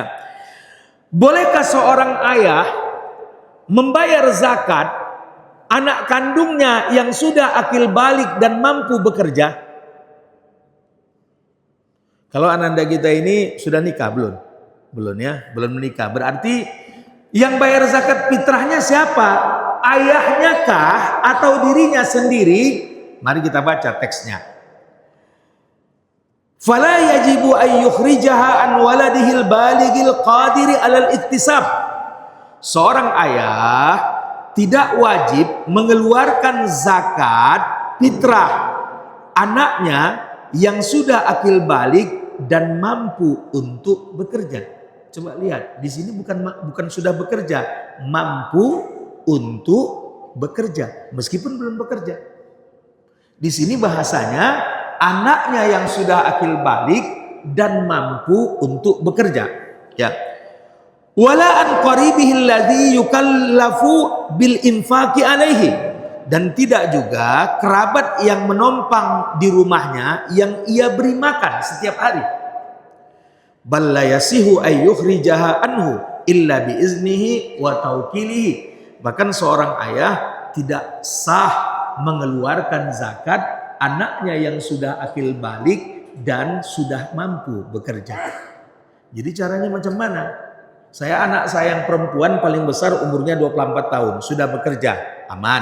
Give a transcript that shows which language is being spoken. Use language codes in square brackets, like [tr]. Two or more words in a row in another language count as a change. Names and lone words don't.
[id] Bolehkah seorang ayah membayar zakat anak kandungnya yang sudah akil balik dan mampu bekerja? Kalau ananda kita ini sudah nikah belum? Belum ya, belum menikah. Berarti yang bayar zakat fitrahnya siapa? Ayahnya kah atau dirinya sendiri? Mari kita baca teksnya. [ar] فلا يجب أن يخرجها عن ولده البالغ القادر على الاكتساب. [id] Seorang ayah tidak wajib mengeluarkan zakat fitrah anaknya yang sudah akil balik dan mampu untuk bekerja. Coba lihat, di sini bukan sudah bekerja, mampu untuk bekerja meskipun belum bekerja. Di sini bahasanya anaknya yang sudah akil balik dan mampu untuk bekerja. [ar] Ya. ولا عن قريبه الذي يكلف بالإنفاق عليه, [id] dan tidak juga kerabat yang menompang di rumahnya yang ia beri makan setiap hari. [ar] بل لا يصح أن يخرجها عنه إلا بإذنه وتوكيله. [id] Bahkan seorang ayah tidak sah mengeluarkan zakat anaknya yang sudah akil balik dan sudah mampu bekerja. Jadi caranya macam mana? Anak saya yang perempuan paling besar umurnya 24 tahun, sudah bekerja, aman.